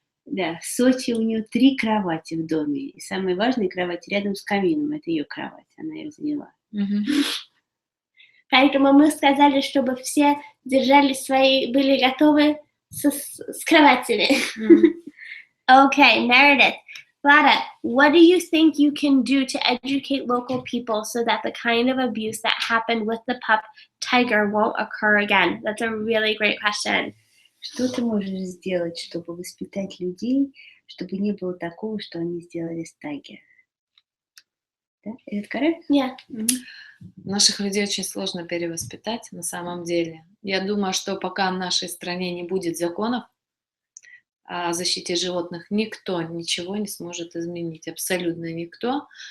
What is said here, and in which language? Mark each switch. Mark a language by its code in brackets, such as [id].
[ru] Да, в Сочи у нее 3 кровати в доме. И самая важная кровать рядом с камином. Это ее кровать. Она ее заняла. Поэтому мы сказали, чтобы все держали свои, были готовы с кроватями. [en] Okay, Meredith. Vlada, what do you think you can do to educate local people so that the kind of abuse that happened with the pup Tiger won't occur again? That's a really great question. [ru] Что ты можешь сделать, чтобы воспитать людей, чтобы не было такого, что они сделали с Тайгер? Да? [en] Is it correct? Yeah. [ru] Наших людей очень сложно перевоспитать на самом деле. Я думаю, что пока в нашей стране не будет законов о защите животных, никто ничего не сможет изменить, абсолютно никто.